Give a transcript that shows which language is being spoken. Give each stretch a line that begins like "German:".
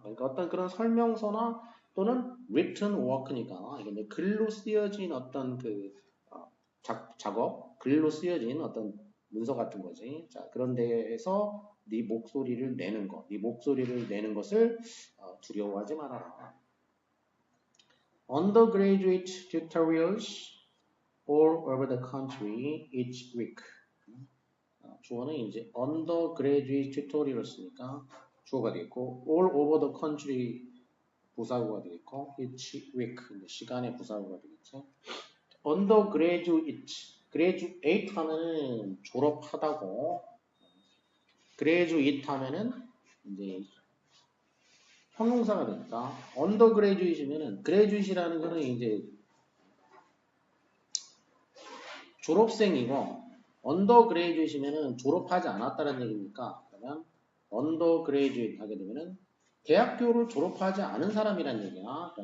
Korean: 그러니까 어떤 그런 설명서나 또는
English: written work
Korean: 니까 이게 이제 글로 쓰여진 어떤 그 작업, 글로 쓰여진 어떤 문서 같은 거지. 자, 그런 데에서 네 목소리를 내는 것, 네 목소리를 내는 것을 두려워하지 말아라.
English: Undergraduate tutorials all over the country each week.
Korean: 주어는 이제
English: undergraduate tutorials
Korean: 니까 주어가 되겠고
English: all over the country
Korean: 부사구가 되겠고
English: each week
Korean: 시간의 부사구가 되겠죠. undergraduate, graduate 하면은 졸업하다고 graduate 하면은 이제 형용사가 되니까 undergraduate면은 graduate이라는 거는 이제 졸업생이고 undergraduate면은 졸업하지 않았다는 얘기니까 그러면 undergraduate 하게 되면은 대학교를 졸업하지 않은 사람이란 얘기야.